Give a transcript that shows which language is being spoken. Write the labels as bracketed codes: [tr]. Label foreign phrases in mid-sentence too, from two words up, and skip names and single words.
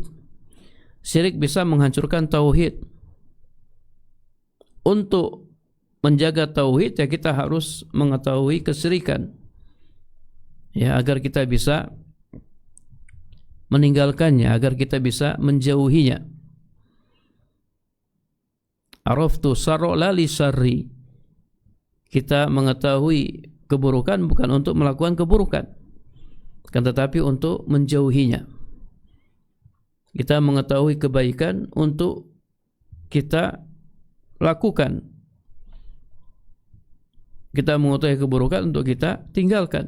[id] Syirik bisa menghancurkan tauhid. Untuk menjaga tauhid, ya kita harus mengetahui kesyirikan, ya, agar kita bisa meninggalkannya, agar kita bisa menjauhinya. [ar] عرفت الشر لا للشر. [id] Kita mengetahui keburukan bukan untuk melakukan keburukan, kan tetapi untuk menjauhinya. Kita mengetahui kebaikan untuk kita lakukan. Kita mengetahui keburukan untuk kita tinggalkan.